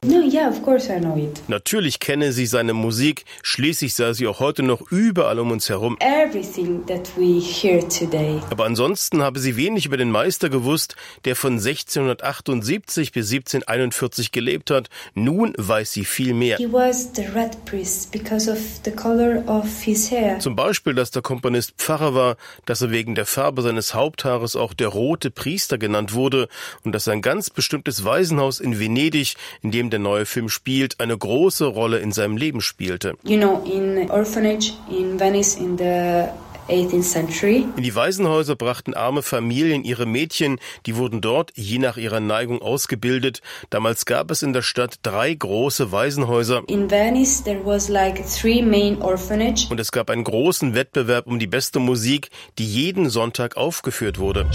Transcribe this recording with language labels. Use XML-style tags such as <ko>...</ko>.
<en>No, yeah, of course I know it.</en> <de>Natürlich kenne sie seine Musik. Schließlich sah sie auch heute noch überall um uns herum.</de> <en>Everything that we hear today.</en> <de>Aber ansonsten habe sie wenig über den Meister gewusst, der von 1678 bis 1741 gelebt hat. Nun weiß sie viel mehr.</de> <en>He was the red priest because of the color of his hair.</en> <de>Zum Beispiel, dass der Komponist Pfarrer war, dass er wegen der Farbe seines Haupthaares auch der rote Priester genannt wurde und dass ein ganz bestimmtes Waisenhaus in Venedig, in dem der neue Film spielt, eine große Rolle in seinem Leben spielte.</de> <en>You know, in orphanage in Venice in the 18th century.</en> <de>In die Waisenhäuser brachten arme Familien ihre Mädchen, die wurden dort je nach ihrer Neigung ausgebildet. Damals gab es in der Stadt 3 große Waisenhäuser.</de> <en>In Venice there was like 3 main orphanage.</en> <de>Und es gab einen großen Wettbewerb um die beste Musik, die jeden Sonntag aufgeführt wurde.</de>